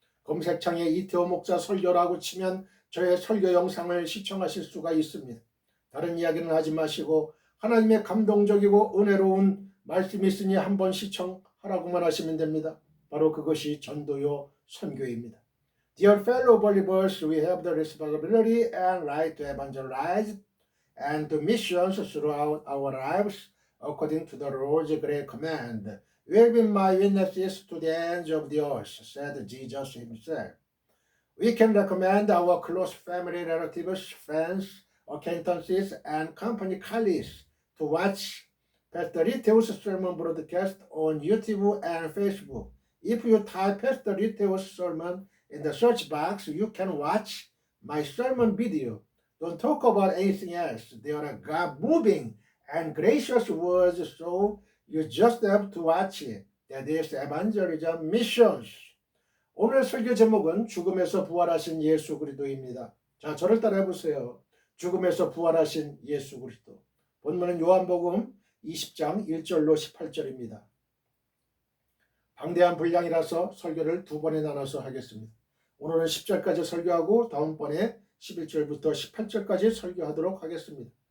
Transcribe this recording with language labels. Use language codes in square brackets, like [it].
[ko] 검색창에 이태호 목사 설교라고 치면 저의 설교 영상을 시청하실 수가 있습니다. 다른 이야기는 하지 마시고 하나님의 감동적이고 은혜로운 말씀이 있으니 한번 시청하라고만 하시면 됩니다. 바로 그것이 전도요 선교입니다. [en] Dear fellow believers, we have the responsibility and right to evangelize and to missions throughout our lives according to the Lord's great command. You have been my witnesses to the ends of the earth, said Jesus himself. We can recommend our close family relatives, friends, acquaintances, and company colleagues to watch Pastor Riteo's sermon broadcast on YouTube and Facebook. If you type Pastor Riteo's sermon in the search box, you can watch my sermon video. Don't talk about anything else. They are God-moving and gracious words, so you just have to watch it. That is evangelism missions. [ko] 오늘 설교 제목은 죽음에서 부활하신 예수 그리스도입니다. 자, 저를 따라해 보세요. 죽음에서 부활하신 예수 그리스도. 본문은 요한복음 20장 1절로 18절입니다. 방대한 분량이라서 설교를 두 번에 나눠서 하겠습니다. 오늘은 10절까지 설교하고 다음번에 11절부터 18절까지 설교하도록 하겠습니다.